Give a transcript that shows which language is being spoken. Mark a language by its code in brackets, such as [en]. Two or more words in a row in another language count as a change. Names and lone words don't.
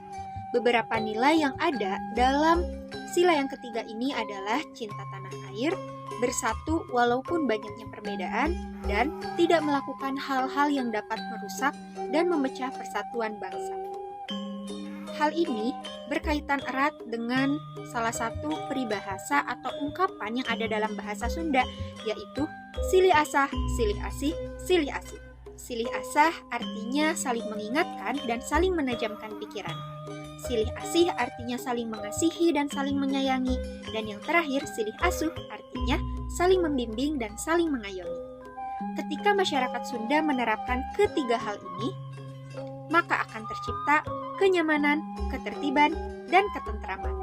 [id] Beberapa nilai yang ada dalam sila yang ketiga ini adalah cinta tanah air, bersatu walaupun banyaknya perbedaan, dan tidak melakukan hal-hal yang dapat merusak dan memecah persatuan bangsa. Hal ini berkaitan erat dengan salah satu peribahasa atau ungkapan yang ada dalam bahasa Sunda, yaitu [su] silih asah, silih asih, silih asih. Silih asah [id] artinya saling mengingatkan dan saling menajamkan pikiran. [su] Silih asih [id] artinya saling mengasihi dan saling menyayangi. Dan yang terakhir, [su] silih asuh [id] artinya saling membimbing dan saling mengayomi. Ketika masyarakat Sunda menerapkan ketiga hal ini, maka akan tercipta kenyamanan, ketertiban, dan ketentraman.